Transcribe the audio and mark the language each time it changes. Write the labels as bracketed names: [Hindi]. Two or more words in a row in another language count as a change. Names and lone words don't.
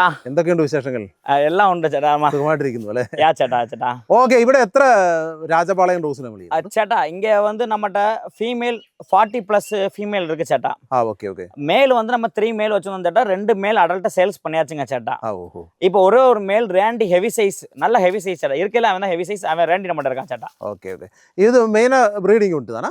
[Malayalam] എന്തൊക്കെയുണ്ട് വിശേഷങ്ങൾ? എല്ലാം ഉണ്ട് ചേട്ടാ. സുഖമായിട്ടിരിക്കുന്നു അല്ലേ? ചേട്ടാ. ഓക്കെ, ഇവിടെ എത്ര രാജപാളയം ഡോസിനെ വിളിക്കും ചേട്ടാ? [Tamil] இங்க வந்து நம்மட்ட ஃபீமேல் 40+ ஃபீமேல் இருக்கு சேட்டா. ஓகே. மேல் வந்து நம்ம 3 மேல் வச்சிருந்தோம் சேட்டா. 2 மேல் அடல்ட்ட சேல்ஸ் பண்ணியாச்சுங்க சேட்டா. ஓஹோ. இப்போ ஒரே ஒரு மேல் ரேண்டி [English] heavy size, [Tamil] நல்ல [English] heavy size [Tamil] சேட்டா. இருக்கல அவன் தான் [English] heavy size, [Tamil] அவன் ரேண்டி நம்மட்ட இருக்கான் சேட்டா. ஓகே. இது மெயினா ப்ரீடிங் உண்டு தானா?